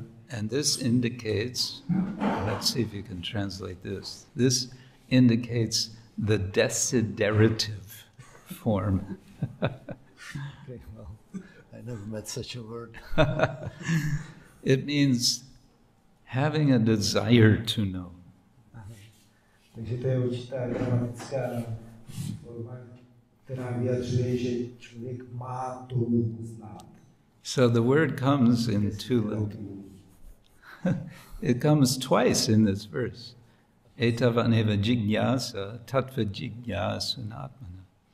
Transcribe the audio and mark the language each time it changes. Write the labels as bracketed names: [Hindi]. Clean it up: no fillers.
[English] And this indicates, let's see if you can translate this. This indicates the desiderative form. Okay, well, I never met such a word. It means having a desire to know. [Czech] Takže to je určitá gramatická forma, která vyjadřuje, že člověk má touhu znát. [English] So the word comes in two little... It comes twice in this verse. [Sanskrit] Etavaneva jignasa tattva jigyasunatmana.